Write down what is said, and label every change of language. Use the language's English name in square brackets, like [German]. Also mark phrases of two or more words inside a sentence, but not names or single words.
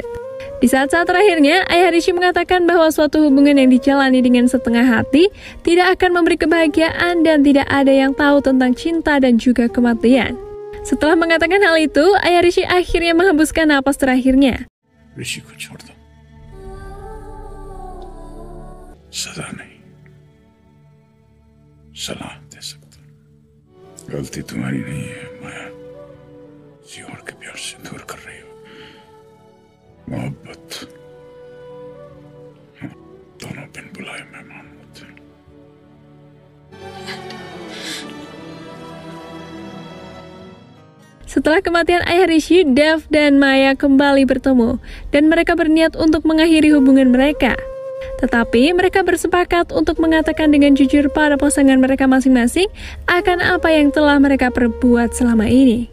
[Indonesian] Di saat-saat terakhirnya, ayah Rishi mengatakan bahwa suatu hubungan yang dijalani dengan setengah hati tidak akan memberi kebahagiaan dan tidak ada yang tahu tentang cinta dan juga kematian. Setelah mengatakan hal itu, ayah Rishi akhirnya menghembuskan napas terakhirnya. [Hindi] ऋषि को छोड़ दो। सजा नहीं, सलाह दे सकता। गलती तुम्हारी नहीं है माया, किसी और के प्यार से दूर कर रही हो। मोहब्बत दोनों बिन बुलाए मेहमान होते हैं। [Indonesian] Setelah kematian ayah Rishi, Dev dan Maya kembali bertemu, dan mereka berniat untuk mengakhiri hubungan mereka. Tetapi mereka bersepakat untuk mengatakan dengan jujur pada pasangan mereka masing-masing akan apa yang telah mereka perbuat selama ini.